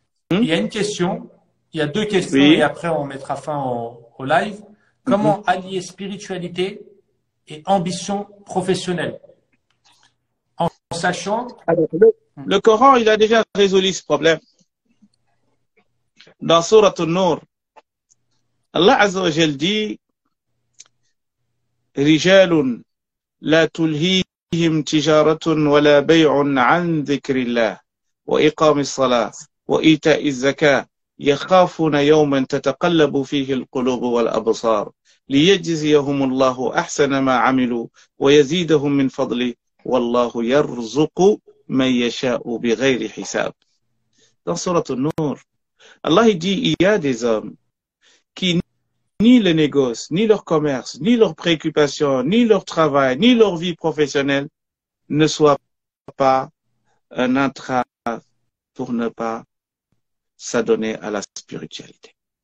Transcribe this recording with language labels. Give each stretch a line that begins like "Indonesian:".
French: Il y a une question, il y a deux questions et après on mettra fin au live. Comment allier spiritualité et ambition professionnelle en sachant... Alors, le Coran, il a déjà résolu ce problème. Dans Surat An-Nur, Allah Azza wa Jal dit
Arabic: رجال لا تلهيهم تجارة ولا بيع عن ذكر الله وإقام الصلاة وإيتاء الزكاة يخافون يوما تتقلب فيه القلوب والأبصار ليجزيهم الله أحسن ما عملوا ويزيدهم من فضله والله يرزق من يشاء بغير حساب.
French: Dans Surat An-Nur, Allah dit il y a des hommes qui ni le négoce, ni leur commerce, ni leurs préoccupations, ni leur travail, ni leur vie professionnelle ne soient pas un entrave pour ne pas s'adonner à la spiritualité.